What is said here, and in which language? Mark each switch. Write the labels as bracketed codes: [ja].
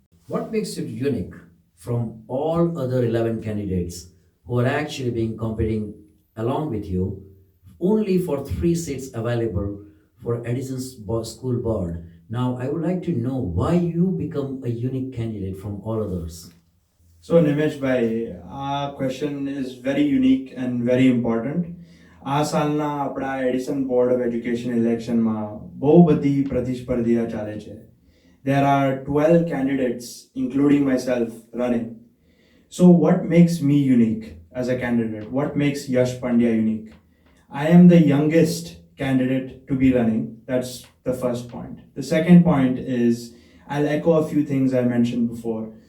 [en] What makes it unique from all other 11 candidates who are actually being competing along with you only for 3 seats available for Edison's school board? Now, I would like to know why you become a unique candidate from all others. So Nimesh bhai, our question is very unique and very important. [gu] આ સાલના આપણા Edison board of education ઇલેક્શનમાં બહુ બધી પ્રતિસ્પર્ધીઓ ચાલે છે. [en] There are 12 candidates, including myself, running. So what makes me unique as a candidate? What makes Yash Pandya unique? I am the youngest candidate to be running. That's the first point. The second point is, I'll echo a few things I mentioned before.